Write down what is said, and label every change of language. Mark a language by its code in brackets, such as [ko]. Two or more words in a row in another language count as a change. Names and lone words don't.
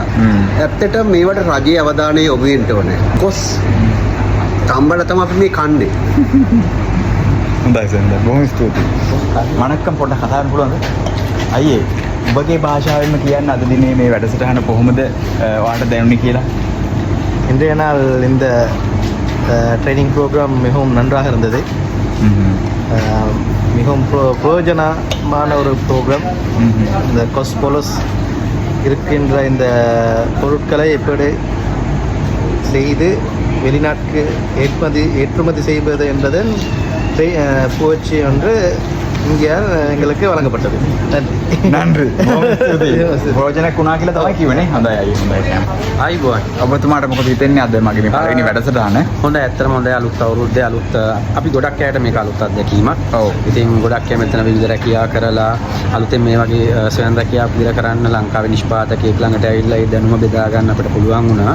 [si] ඇත්තට මේවට රජයේ අවධානය යොමු වෙන්න ඕනේ. කොස් තම්බල තමයි අපි මේ කන්නේ. හොඳයි සෙන්ද. බොහොම ස්තුතියි. මනක්කම් පොඩ්ඩක් කතා කරන්න පුළුවන්ද? අයියේ ඔබගේ භාෂාවෙන්ම කියන්න අද දිනේ මේ වැඩසටහන කොහොමද ඔයාලට දැනුනේ කියලා? [ta] இன்றைய நாள் இந்த [en] training program [ta] மிகவும் நன்றாக இருந்தது. மிகவும் பிரயோஜனமான ஒரு ப்ரோக்ராம். இந்த கொஸ்போலஸ் இருக்கின்ற இந்த பொருட்களை எப்படி செய்து வெளிநாட்டுக்கு ஏற்றுமதி செய்வது என்பதன் புகழ்ச்சி ஒன்று இங்கே எங்களுக்கு வழங்கப்பட்டது. [si] නන්රි භෝජනයක් වුණා කියලා තමයි කිව්වනේ. හොඳයි අයියේ හොඳයි. ආයිබෝන්. ඔබතුමාට මොකද හිතෙන්නේ අද මගේ මේ පළවෙනි වැඩසටහන? හොඳයි ඇත්තටම හොඳයි අලුත් අවුරුද්දේ අලුත් අපි ගොඩක් අයට මේක අලුත් අත්දැකීමක්. ඔව්. ඉතින් ගොඩක් අය මෙතන විවිධ රැකියා කරලා අලුතෙන් මේ වගේ ස්වයං රැකියා පිළිර කරන්න ලංකාවේ නිෂ්පාදකයෙක් ළඟට ඇවිල්ලා ඒ දැනුම බෙදා ගන්න අපිට පුළුවන් වුණා.